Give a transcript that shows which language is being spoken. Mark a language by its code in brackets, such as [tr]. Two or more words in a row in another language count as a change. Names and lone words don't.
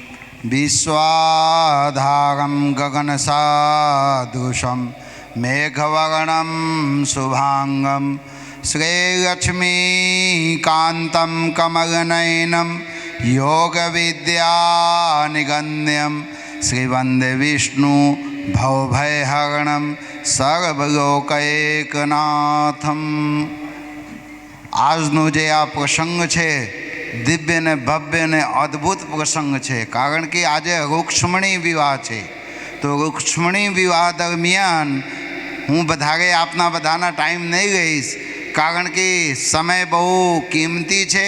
[sa] विश्वाधारं गगनसदृशं मेघवर्णं शुभांगं श्रीलक्ष्मीकान्तं कमलनयनं योगविद्यानिगण्यं श्रीवन्दे विष्णु भवभयहरणं सर्वलोकैकनाथम्. [gu] આજનો જે આ પ્રસંગ છે દિવ્ય ને ભવ્ય ને અદ્ભુત પ્રસંગ છે. કારણ કે આજે રૂક્ષ્મણી વિવાહ છે. તો રૂક્ષ્મણી વિવાહ દરમિયાન હું વધારે આપના બધાના ટાઈમ નહીં લઈશ, કારણ કે સમય બહુ કિંમતી છે.